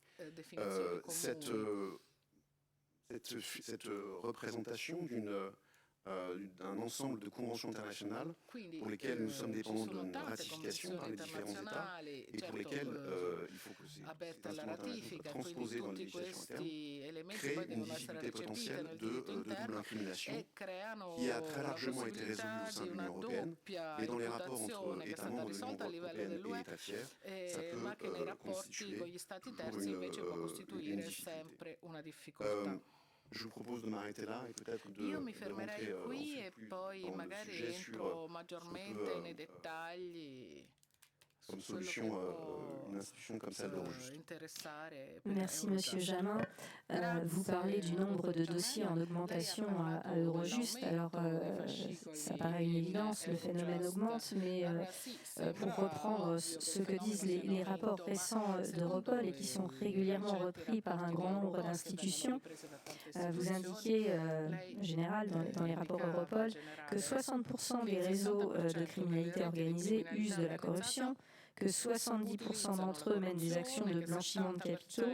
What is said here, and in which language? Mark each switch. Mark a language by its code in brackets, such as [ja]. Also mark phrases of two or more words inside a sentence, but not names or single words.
[fr] Cette représentation d'un ensemble de conventions internationales pour lesquelles nous sommes dépendants d'une ratification par les différents États et pour lesquelles il faut que ces instruments internationaux soient transposés dans les législations internes, crée une difficulté potentielle de double incrimination qui a très largement été résolue au sein de l'Union européenne et dans les rapports entre États membres de l'Union européenne et États tiers, ça [it] che nei [fr] peut [it] rapporti con gli stati terzi [fr] une [it] invece può costituire [fr] difficulté. [it] sempre una difficoltà. [fr] Je vous propose de m'arrêter là et peut-être [it] Io mi [fr] de [it] fermerei [fr] rentrer [it] qui [fr] ensuite [it] e [fr] plus [it] poi [fr] dans le [it] magari [fr] sujet [it] entro [fr] sur [it] maggiormente [fr] ce que [it] nei dettagli [fr] comme solution une institution comme celle d'Eurojust. Merci Monsieur Jamin. Vous parlez du nombre de dossiers en augmentation à Eurojust. Alors, ça paraît une évidence, le phénomène augmente, mais pour reprendre ce que disent les rapports récents d'Europol et qui sont régulièrement repris par un grand nombre d'institutions, vous indiquez, en général, dans les rapports Europol, que 60% des réseaux de criminalité organisée usent de la corruption, que 70% d'entre eux mènent des actions de blanchiment de capitaux.